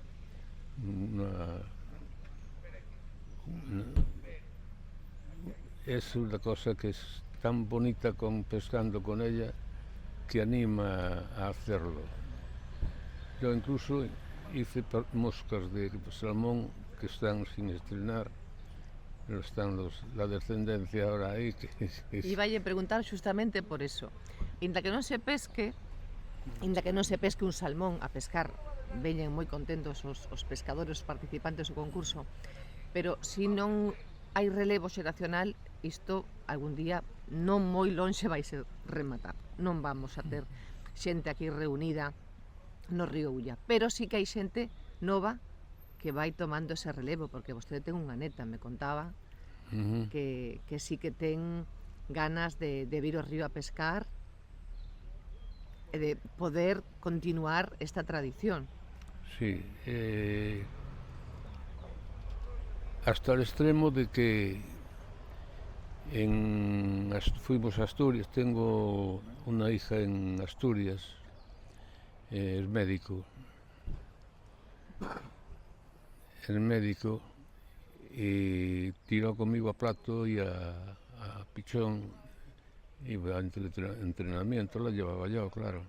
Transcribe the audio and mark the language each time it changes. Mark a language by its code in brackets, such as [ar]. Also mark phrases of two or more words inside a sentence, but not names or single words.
[es] Es una cosa que es tan bonita pescando con ella que anima a hacerlo. Yo incluso hice moscas de salmón que están sin estrenar, pero están la descendencia ahora aí. Iba a preguntar justamente por eso. [gl] Inda que non se pesque un salmón a pescar, veñen moi contentos os pescadores, os participantes do concurso, pero se non hai relevo xeracional, isto algún día non moi lonxe vai ser rematar. Non vamos a ter xente aquí reunida no río Ulla, pero sí que hai xente nova que vai tomando ese relevo, porque vostede ten unha neta, me contaba, que sí que ten ganas de vir ao río a pescar e de poder continuar esta tradición. [es] Sí, hasta el extremo de que fuimos a Asturias, tengo una hija en Asturias, es médico, y tiró conmigo a Plato y a Pichón, iba a entrenamiento, la llevaba yo, claro.